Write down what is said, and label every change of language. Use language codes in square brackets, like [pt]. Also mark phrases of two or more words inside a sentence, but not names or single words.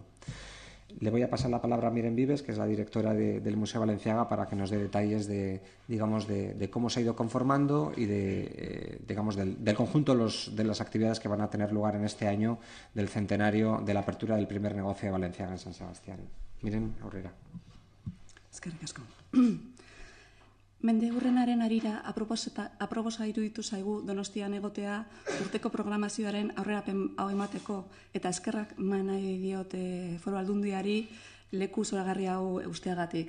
[es] Le voy a pasar la palabra a Miren Vives, que es la directora del Museo Balenciaga, para que nos dé detalles de cómo se ha ido conformando y del conjunto de las actividades que van a tener lugar en este año del centenario de la apertura del primer negocio de Balenciaga en San Sebastián. [eu] Miren, aurrera. Eskerrik asko. Mendeurrenaren arira aproposa iruditu zaigu Donostian egotea urteko programazioaren aurrerapen hau emateko, eta eskerrak nahi diote Foru Aldundiari leku zoragarri hau usteagatik.